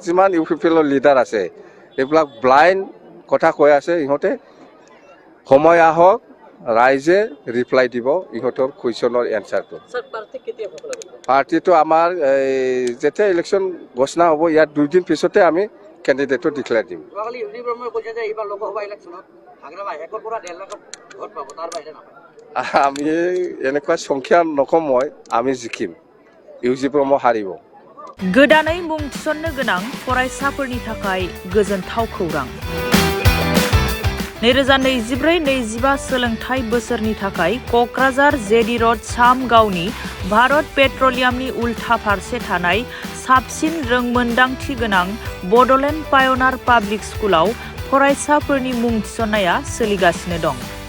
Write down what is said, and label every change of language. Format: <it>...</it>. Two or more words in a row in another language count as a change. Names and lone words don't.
<as>যিমান ইউপিপিএলৰ লিডাৰ আছে এইবিলাক ব্লাইণ্ড কথা কৈ আছে ইহঁতে সময় আহক ৰাইজে ৰিপ্লাই দিব ইহঁতৰ কুৱেশ্যনৰ এনসাৰটো পাৰ্টিটো আমাৰ যেতিয়া ইলেকশ্যন ঘোষণা হ'ব ইয়াৰ 2 দিন পিছতে আমি কেণ্ডিডেটটো ডিক্লেয়াৰ দিম আমি এনেকুৱা সংখ্যা নকম মই আমি জিকিম ইউজি ব্ৰহ্ম হাৰিব</as> <brx>गोदानै मुं थिसननो गोनां फरायसाफोरनि थाखाय गोजोनथाव खौरां 2024-25 सोलोंथाइ बोसोरनि थाखाय क'क्राझार जेडी र'ड सामगावनि भारत पेट्रलियामनि उल्था फारसे थानाय साबसिन रोंमोन्दांथि गोनां बड'लेण्ड पायनार पाब्लिक स्कुलाव फरायसाफोरनि मुं थिसननाया सोलिगासिनो दं</brx>